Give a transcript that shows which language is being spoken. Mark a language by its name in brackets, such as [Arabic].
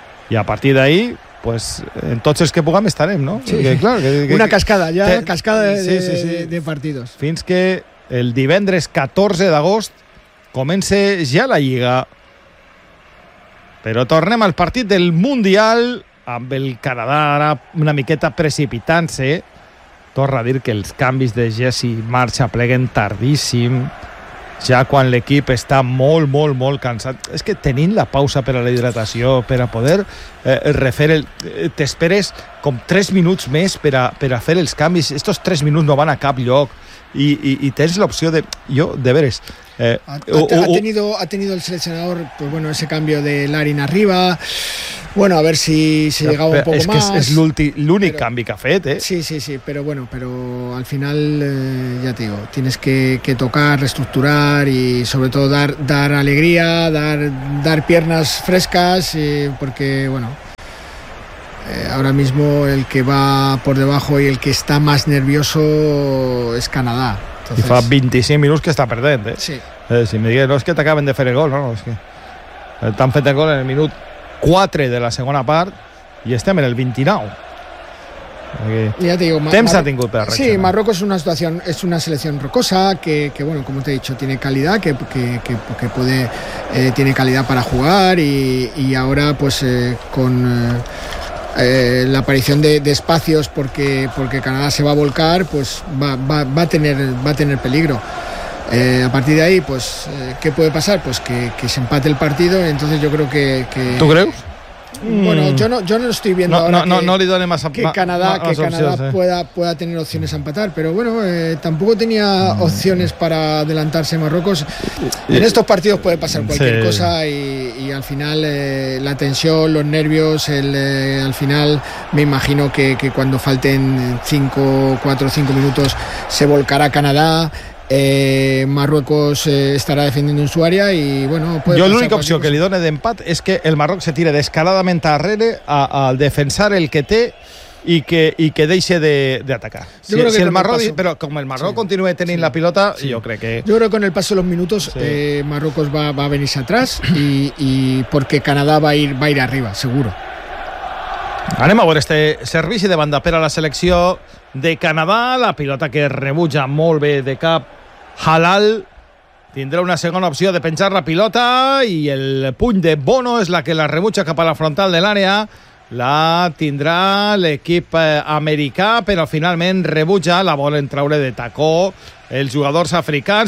[Catalan] I a partir d'ahí, pues, en tots els que puguem estarem, no? Sí. Una cascada, ja, cascada de partidos. Fins que el divendres 14 d'agost comence ja la Lliga. Però tornem al partit del Mundial, amb el Canadà ara una miqueta precipitant-se. Torra a dir que els canvis de Jesse March apleguen tardíssim. ja quan l'equip està molt, molt, molt cansat. És que tenint la pausa per a la hidratació, per a poder refer el... T'esperes com 3 minuts més per a fer els canvis. Estos 3 minuts no van a cap lloc. I tens l'opció de... Jo, de veres... [Spanish] Ha tenido el seleccionador, pues bueno, ese cambio de Larin arriba. Bueno, a ver si llegaba un poco más. [Catalan] Es l'únic canvi que ha fet, eh? [Spanish] Sí, pero bueno, pero al final, ya te digo, tienes que tocar, reestructurar y sobre todo dar alegría, dar piernas frescas, porque bueno, ahora mismo el que va por debajo y el que está más nervioso es Canadá. Entonces... [Catalan] I fa 25 minuts que està perdent, eh? Sí. Si me digues, no és que t'acaben de fer el gol, no, és que t'han fet el gol en el minut 4 de la segona part i estem en el 29. [Spanish] Ya te digo, [Catalan] temps ha tingut per reaccionar. [Spanish] Sí, Marruecos es una selección rocosa que bueno, como te he dicho, tiene calidad, que puede, tiene calidad para jugar y ahora pues con... la aparición de espacios porque Canadá se va a volcar, pues va a tener peligro. A partir de ahí, pues, ¿qué puede pasar? Pues que se empate el partido. Entonces yo creo que ¿tú crees? Bueno, yo no estoy viendo que Canadá pueda tener opciones a empatar, pero bueno, tampoco tenía opciones para adelantarse Marruecos. En estos partidos puede pasar cualquier cosa y al final la tensión, los nervios, al final me imagino que cuando falten 5 minutos se volcará Canadá. [Catalan] Marruecos estarà defendint [Spanish] en su área [Catalan] y bueno, jo l'única opció que li dona d'empat és que el Marroc se tire descaradament arrere a defensar el que té i que deixe de atacar. Si el Marroc, però com el Marroc continue tenint la pilota, jo crec que... [Spanish] Yo creo que con el paso de los minutos Marruecos va a venirse atrás y porque Canadá va a ir arriba, seguro. [Catalan] Anem a veure este servici de banda per a la selecció de Canadà. La pilota que rebutja molt bé de cap Halal tindrà una segona opció de penjar la pilota i el puny de Bono és la que la rebutja cap a la frontal de l'àrea. La tindrà l'equip americà, però finalment rebutja, la volen traure de tacó els jugadors africans.